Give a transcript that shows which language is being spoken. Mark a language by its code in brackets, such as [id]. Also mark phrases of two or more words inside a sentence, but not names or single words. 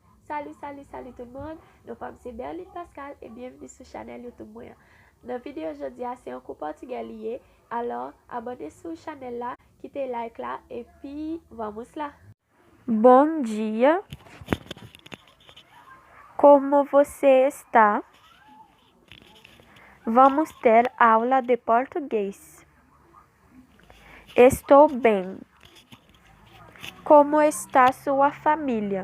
[fr] Salut tout le monde. Nous sommes c'est Berline Pascal et bienvenue sur la chaîne YouTube Moya. Dans la vidéo aujourd'hui, c'est un cours portugais lié. Alors, abonnez-vous sur la chaîne là, quittez like là et puis [pt] vamos lá. Bom dia. Como você está? Vamos ter aula de português. Estou bem. Como está sua família?